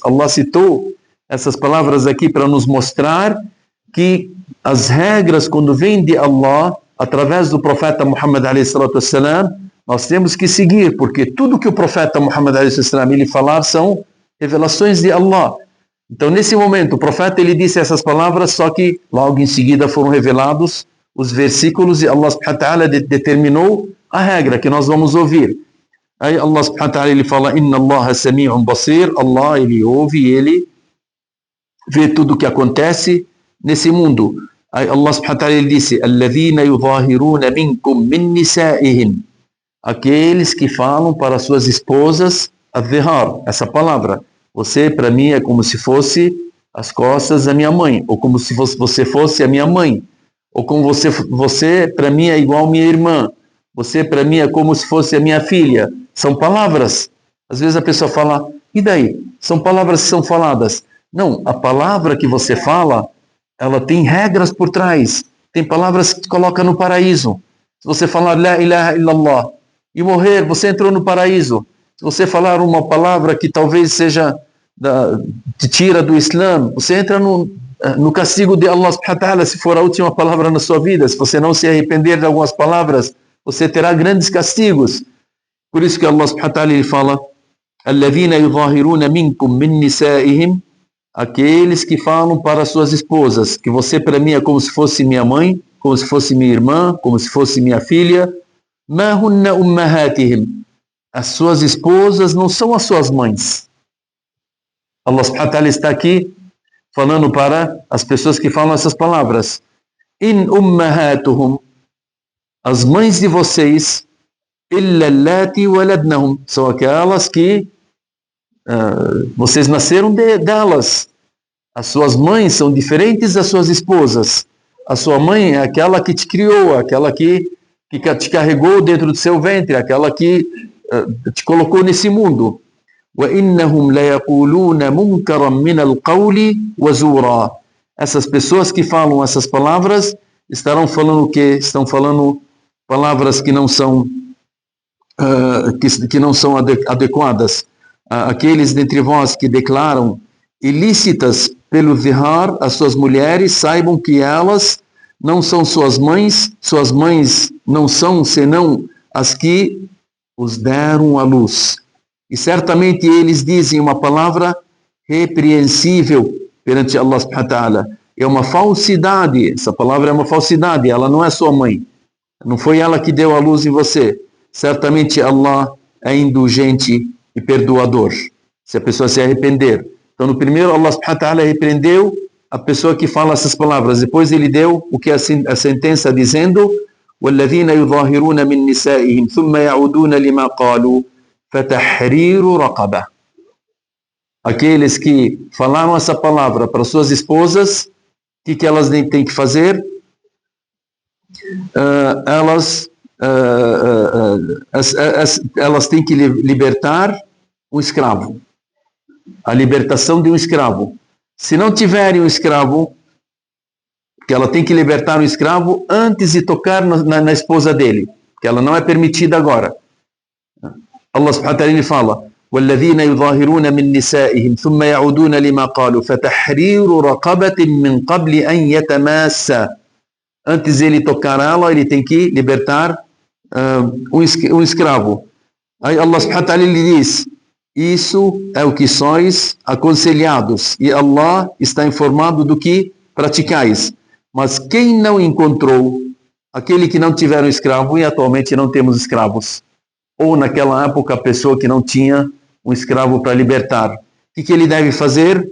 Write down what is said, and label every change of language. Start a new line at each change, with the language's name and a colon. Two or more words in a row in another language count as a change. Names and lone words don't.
Portuguese: Allah citou essas palavras aqui para nos mostrar que as regras, quando vêm de Allah, através do profeta Muhammad a.s., nós temos que seguir, porque tudo que o profeta Muhammad a.s. ele falar são revelações de Allah. Então, nesse momento, o profeta ele disse essas palavras, só que logo em seguida foram revelados os versículos e Allah
Arabic: سبحانه وتعالى
Portuguese: determinou a regra que nós vamos ouvir. Aí Allah
Arabic: سبحانه وتعالى
Portuguese: ele fala:
Arabic: إن الله سميع بصير,
Portuguese: Allah ele ouve e ele vê tudo o que acontece nesse mundo. Aí Allah
Arabic: سبحانه وتعالى
Portuguese: ele disse:
Arabic: الذين يظاهرون منكم من نسائهم,
Portuguese: aqueles que falam para suas esposas, adhihar, essa palavra. Você, para mim, é como se fosse as costas da minha mãe, ou como se você fosse a minha mãe, ou como você para mim, é igual minha irmã, você, para mim, é como se fosse a minha filha. São palavras. Às vezes a pessoa fala: e daí? São palavras que são faladas. Não, a palavra que você fala, ela tem regras por trás. Tem palavras que te colocam no paraíso. Se você falar
Arabic: لا إله إلا الله
Portuguese: e morrer, você entrou no paraíso. Se você falar uma palavra que talvez seja te tira do Islã, você entra no castigo de Allah
Arabic: سبحانه وتعالى,
Portuguese: se for a última palavra na sua vida. Se você não se arrepender de algumas palavras, você terá grandes castigos. Por isso que Allah
Arabic: سبحانه وتعالى
Portuguese: ele fala:
Arabic: الذين يظاهرون منكم من نسائهم,
Portuguese: aqueles que falam para suas esposas, que você para mim é como se fosse minha mãe, como se fosse minha irmã, como se fosse minha filha.
Arabic: ما هن أمهاتهم,
Portuguese: as suas esposas não são as suas mães. Allah
Arabic: سبحانه وتعالى
Portuguese: está aqui falando para as pessoas que falam essas palavras.
Arabic: إن أمهاتهم,
Portuguese: as mães de vocês,
Arabic: إلا اللائي ولدنهم,
Portuguese: são aquelas que vocês nasceram delas. As suas mães são diferentes das suas esposas. A sua mãe é aquela que te criou, aquela que te carregou dentro do seu ventre, aquela que te colocou nesse mundo.
Arabic: وَإِنَّهُمْ لَيَقُولُونَ مُنْكَرًا مِنَ الْقَوْلِ وَزُورًا.
Portuguese: Essas pessoas que falam essas palavras estarão falando o quê? Estão falando palavras que não são adequadas. Aqueles dentre vós que declaram ilícitas pelo zihar as suas mulheres, saibam que elas não são suas mães não são senão as que os deram à luz. E certamente eles dizem uma palavra repreensível perante Allah
Arabic: سبحانه وتعالى.
Portuguese: É uma falsidade, essa palavra é uma falsidade, ela não é sua mãe. Não foi ela que deu a luz em você. Certamente Allah é indulgente e perdoador, se a pessoa se arrepender. Então no primeiro Allah
Arabic: سبحانه وتعالى
Portuguese: repreendeu a pessoa que fala essas palavras. Depois ele deu o que a sentença dizendo:
Arabic: وَالَّذِينَ يُظَاهِرُونَ مِنْ نِسَائِهِمْ ثُمَّ يَعُودُونَ لِمَا قَالُوا فَتَحْرِيرُ رَقَبَةٍ.
Portuguese: Aqueles que falaram essa palavra para suas esposas, o que elas têm que fazer? Elas têm que libertar um escravo. A libertação de um escravo. Se não tiverem um escravo, que ela tem que libertar um escravo antes de tocar na esposa dele, que ela não é permitida agora.
Arabic: الله سبحانه وتعالى fala: وَالَّذِينَ يُظَاهِرُونَ مِنْ نِسَائِهِمْ ثُمَّ يَعُودُونَ لِمَا قَالُوا فَتَحْرِيرُ رَقَبَةٍ مِنْ قَبْلِ أَنْ يَتَمَاسَّ.
Portuguese: Antes de ele tocar ela, ele tem que libertar um escravo. Aí Allah
Arabic: سبحانه وتعالى
Portuguese: lhe diz: isso é o que sois aconselhados, e Allah está informado do que praticais. Mas quem não encontrou aquele que não tiver um escravo, e atualmente não temos escravos, ou naquela época a pessoa que não tinha um escravo para libertar, o que ele deve fazer?